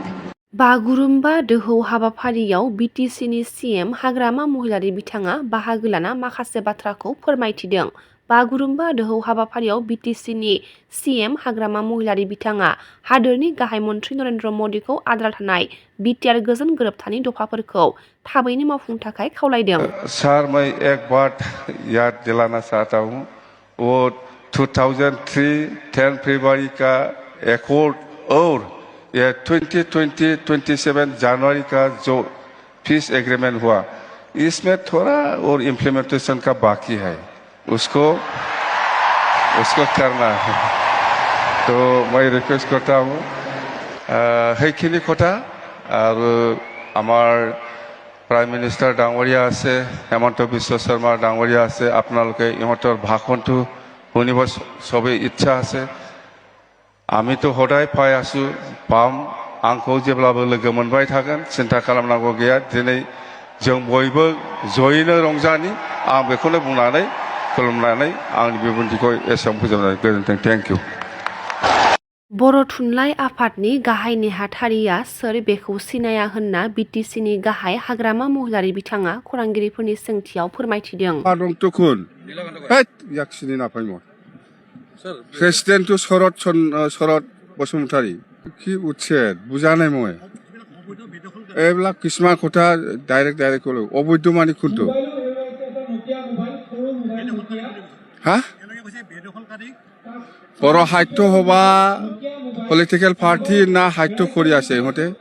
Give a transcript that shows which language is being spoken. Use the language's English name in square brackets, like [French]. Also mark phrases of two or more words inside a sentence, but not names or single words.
[Bodo] बागुरुम्बा दोहौ हाबाफारियाव बिटिसिनि सीएम हाग्रामा महिलारि बिथाङा बाहागो लाना माखासे बाथ्राखौ फोरमायथिदों। बागुरुम्बा दोहौ हाबाफारियाव बिटिसिनि सीएम हाग्रामा महिलारि बिथाङा हादोरनि गाहाय मन्थ्रि नरेन्द्र मदिखौ आद्रा थानाय बिटिआर गोजोन गोरोबथानि दफाफोरखौ थाबैनो मावफुंनो थाखाय खावलायदों। [Hindi] सर, मैं एक बात याद दिलाना चाहता हूँ। वो 2003 10 फरवरी का एकॉर्ड और ये 2027 जनवरी का जो [English] peace agreement [Hindi] हुआ, इसमें थोड़ा और इम्प्लीमेंटेशन का बाकी है, उसको करना है। तो मैं रिक्वेस्ट करता हूँ [Assamese] সেইখিনি কথা আৰু আমাৰ [English] prime minister [Assamese] ডাঙৰীয়া আছে, হেমন্ত বিশ্ব শৰ্মা ডাঙৰীয়া আছে, আপোনালোকে ইহঁতৰ ভাষণটো শুনিব চবেই ইচ্ছা আছে। [Bodo] आमितो हदाय पाइ आसु पाम आंखौ जेब्लाबो लोगो मोनबाय थागोन, सिन्था खालामनांगौ गैया। दिनै जों बयबो जयैनो रंजानि, आं बेखौनो बुंनानै खुलुमनानै आंनि बिबुंथिखौ एसेयावनो फोजोबनाय गोजोन्थों। [English] thank you. [Bodo] बर' थुनलाइ आफादनि गाहाय नेहाथारिया सोर बेखौ सिनाया होनना बिटिसिनि गाहाय हाग्रामा महिलारि बिथाङा खौरांगिरिफोरनि सोंथियाव फोरमायथिदों। [Assamese] প্রেসিডেন্ট শরৎ বসুমতাৰী কি উচ্ছেদ বুজা নাই মই এইবিলাক কিছুমান কথা ডাইৰেক্ট ক'লো। অবৈধ মানে কোনটো? হা, বড় সাহিত্য সভা [English] political party [Assamese] না সাহিত্য কৰি আছে ইহঁতে?